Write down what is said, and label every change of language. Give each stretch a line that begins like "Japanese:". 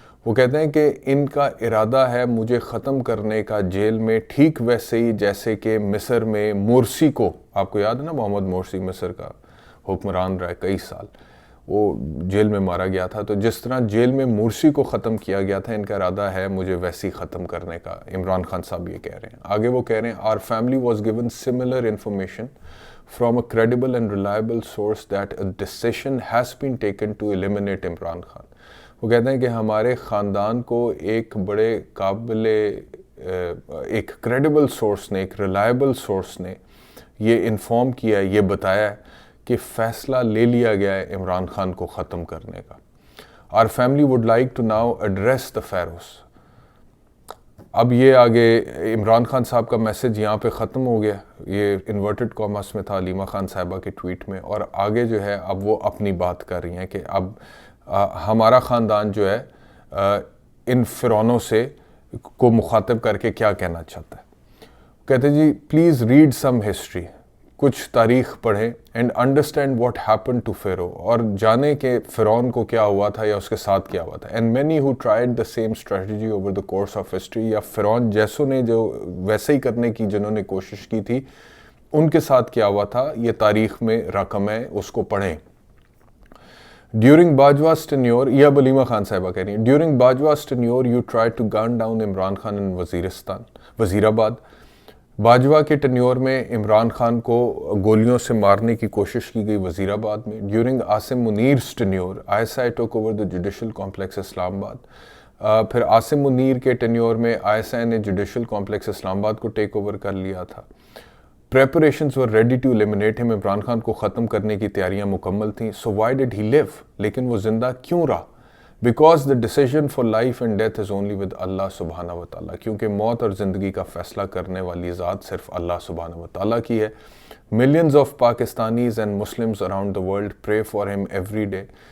Urdu: وہ کہتے ہیں کہ ان کا ارادہ ہے مجھے ختم کرنے کا جیل میں, ٹھیک ویسے ہی جیسے کہ مصر میں مورسی کو, آپ کو یاد ہے نا محمد مورسی مصر کا حکمران رہا ہے کئی سال, وہ جیل میں مارا گیا تھا. تو جس طرح جیل میں مورسی کو ختم کیا گیا تھا ان کا ارادہ ہے مجھے ویسی ختم کرنے کا. عمران خان صاحب یہ کہہ رہے ہیں. آگے وہ کہہ رہے ہیں
English: our family was given similar information from a credible and reliable source that a decision has been taken to eliminate Imran Khan.
Urdu: وہ کہتے ہیں کہ ہمارے خاندان کو ایک بڑے قابل ایک کریڈیبل سورس نے, ایک ریلائبل سورس نے یہ انفارم کیا ہے, یہ بتایا ہے کہ فیصلہ لے لیا گیا ہے عمران خان کو ختم کرنے کا.
English: Our family would like to now address the pharaohs.
Urdu: اب یہ آگے عمران خان صاحب کا میسج یہاں پہ ختم ہو گیا, یہ انورٹڈ کاماس میں تھا علیمہ خان صاحبہ کے ٹویٹ میں, اور آگے جو ہے اب وہ اپنی بات کر رہی ہیں کہ اب ہمارا خاندان جو ہے ان فرعونوں سے کو مخاطب کر کے کیا کہنا چاہتا ہے. کہتے جی
English: please read some history,
Urdu: کچھ تاریخ پڑھیں,
English: and understand what happen to pharaoh,
Urdu: اور جانیں کہ فرعون کو کیا ہوا تھا یا اس کے ساتھ کیا ہوا تھا.
English: and many who tried the same strategy over the course of history,
Urdu: یا فرعون جیسوں نے جو ویسے ہی کرنے کی جنہوں نے کوشش کی تھی ان کے ساتھ کیا ہوا تھا, یہ تاریخ میں رقم ہے, اس کو پڑھیں.
English: during Bajwa's tenure,
Urdu: یہ اب علیمہ خان صاحبہ کہہ رہی ہیں,
English: During Bajwa's tenure you tried to gun down Imran Khan in Waziristan, Wazirabad.
Urdu: باجوہ کے ٹینیور میں عمران خان کو گولیوں سے مارنے کی کوشش کی گئی وزیر آباد میں.
English: During Asim Munir's tenure, ISI took over the judicial complex Islamabad.
Urdu: پھر عاصم منیر کے ٹینیور میں ISI نے جوڈیشل کمپلیکس اسلام آباد کو ٹیک اوور کر لیا تھا.
English: Preparations were ready to eliminate him.
Urdu: Imran Khan کو ختم کرنے کی تیاریاں مکمل تھیں.
English: So why did he live?
Urdu: لیکن وہ زندہ کیوں رہا؟
English: because the decision for life and death is only with
Urdu: اللہ سبحانہ و تعالیٰ، کیونکہ موت اور زندگی کا فیصلہ کرنے والی ذات صرف اللہ سبحانہ و تعالیٰ کی ہے.
English: Millions of Pakistanis and Muslims around the world pray for him every day.